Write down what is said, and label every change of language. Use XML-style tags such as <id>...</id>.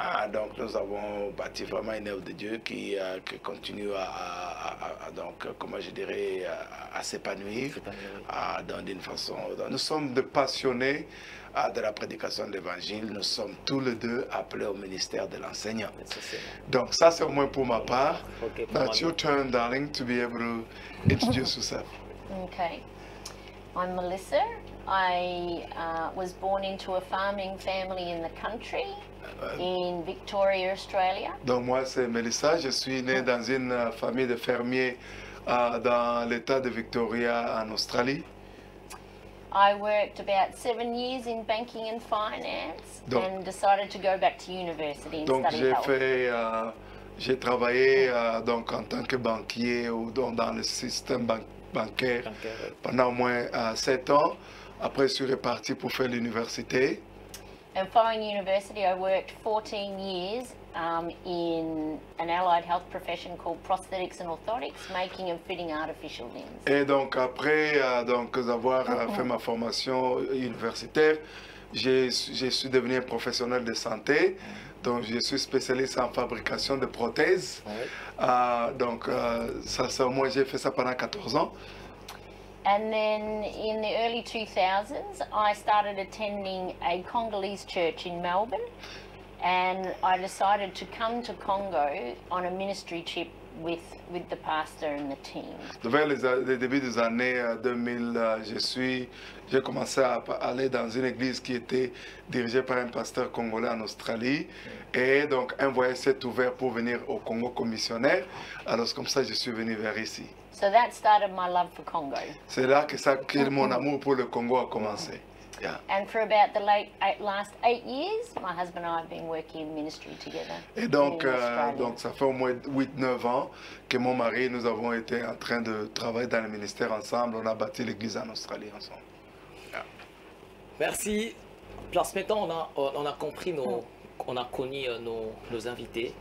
<fr>Donc, nous avons bâti vraiment une œuvre de Dieu qui continue donc, comment je dirais, à s'épanouir d'une façon. Nous sommes des passionnés de la prédication de l'évangile. Nous sommes tous les deux appelés au ministère de l'enseignant. Donc, ça, c'est au moins pour ma part.</fr> <en>That's your turn, darling, to be able to introduce yourself. Okay. I'm Melissa. I was born into a farming family in the country in Victoria, Australia.</en> <fr>Donc moi c'est Melissa, je suis née dans une famille de fermiers dans l'état de Victoria en Australie.</fr> <en>I worked about 7 years in banking and finance and decided to go back to university and study health.</en> <fr>J'ai travaillé donc en tant que banquier ou dans le système bancaire pendant au moins 7 ans. Après, je suis reparti pour faire l'université.</fr> <en>And following university, I worked 14 years in an allied health profession called prosthetics and orthotics, making and fitting artificial limbs.</en> <fr>Et donc après donc avoir fait ma formation universitaire, je suis devenu un professionnel de santé. Donc je suis spécialiste en fabrication de prothèses. Donc moi j'ai fait ça pendant 14 ans.</fr> <en>And then in the early 2000s, I started attending a Congolese church in Melbourne, and I decided to come to Congo on a ministry trip with the pastor and the team.</en> <fr>Vers le début des années 2000, j'ai commencé à aller dans une église qui était dirigée par un pasteur congolais en Australie. Et donc, un voyage s'est ouvert pour venir au Congo comme missionnaire. Alors, comme ça, je suis venu vers ici.</fr> <en>So that started my love for Congo.</en> <fr>C'est là que mon amour pour le Congo a commencé. Yeah.</fr> <en>And for about the last 8 years, my husband and I have been working in ministry together.</en> <fr>Et donc,</fr> <en>in Australia.</en> <fr>donc ça fait au moins 8-9 ans que mon mari et nous avons été en train de travailler dans le ministère ensemble. On a bâti l'église en Australie ensemble. Merci. Place, maintenant, on a compris on a connu nos invités.</fr>